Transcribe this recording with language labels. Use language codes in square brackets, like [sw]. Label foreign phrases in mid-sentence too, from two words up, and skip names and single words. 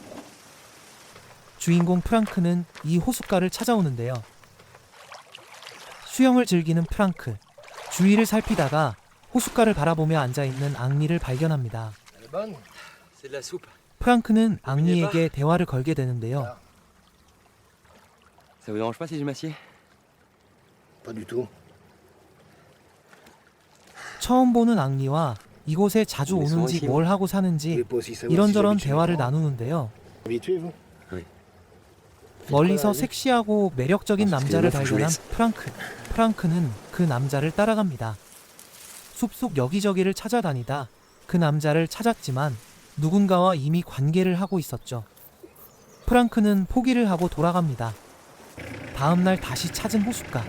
[ko] 주인공 프랑크는 이 호숫가를 찾아오는데요. 수영을 즐기는 프랑크. 주위를 살피다가 호숫가를 바라보며 앉아있는 앙리를 발견합니다. 프랑크는 앙리에게 대화를 걸게 되는데요. [fr] Ça vous dérange pas si je m'assieds? Pas du tout. [ko] 처음 보는 앙리와 이곳에 자주 오는지 뭘 하고 사는지 이런저런 대화를 나누는데요. [fr] Habitué, vous? [ko] 멀리서 섹시하고 매력적인 남자를 발견한 프랑크. 프랑크는 그 남자를 따라갑니다. 숲속 여기저기를 찾아다니다 그 남자를 찾았지만 누군가와 이미 관계를 하고 있었죠. 프랑크는 포기를 하고 돌아갑니다. 다음날 다시 찾은 호숫가.